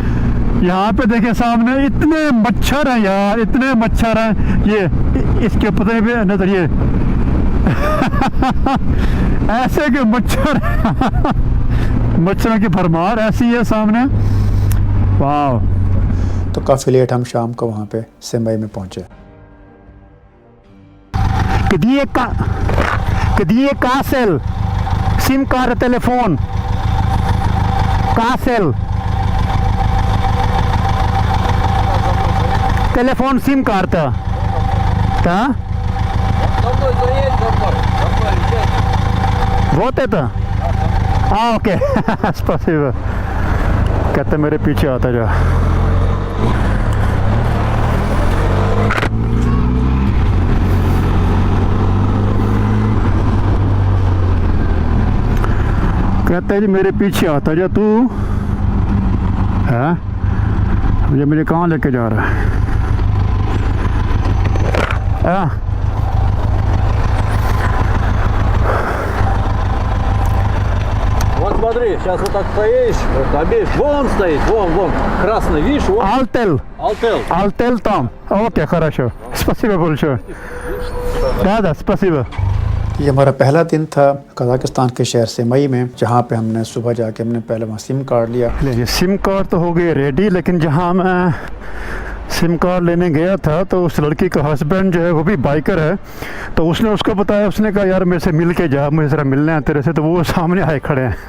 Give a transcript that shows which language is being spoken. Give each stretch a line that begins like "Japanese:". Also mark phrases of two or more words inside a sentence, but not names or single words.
Hindi: यहाँ पे देखे सामने इतने मच्छर हैं यार, इतने मच्छर हैं। ये इसके पते पे नजर ये ऐसे के मच्छर मच्छरों की भरमार ऐसी है सामने। वाह। तो काफ़ी लेट हम शाम को वहाँ पे सेमई में पहुँचे।
Russian: Где Кассель? Сим-карта, телефон. Кассель. Телефон, сим-карта. Да? Вот это? Окей. Спасибо.
Hindi: कहते मेरे पीछे आता जा। कहते हैं जी मेरे पीछे आता जा तू है, ये मुझे कहाँ लेके जा रहा है?
Russian: Вот смотри, сейчас вот так стоишь, вот обеих, вон стоит, вон, красный, видишь, вон. Алтел. Алтел. Алтел там. Окей, хорошо. Спасибо большое. Да, спасибо.
Hindi: ये हमारा पहला दिन था कज़ाकिस्तान के शहर सेमई में, जहाँ पे हमने सुबह जाके हमने पहले वहाँ सिम कार्ड लिया। सिम कार्ड तो हो गई रेडी, लेकिन जहाँ मैं सिम कार्ड लेने गया था तो उस लड़की का हस्बैंड जो है वो भी बाइकर है, तो उसने उसको बताया, उसने कहा यार मेरे से मिल के जा, मुझे ज़रा मिलना है तेरे से, तो वो सामने आए खड़े हैं।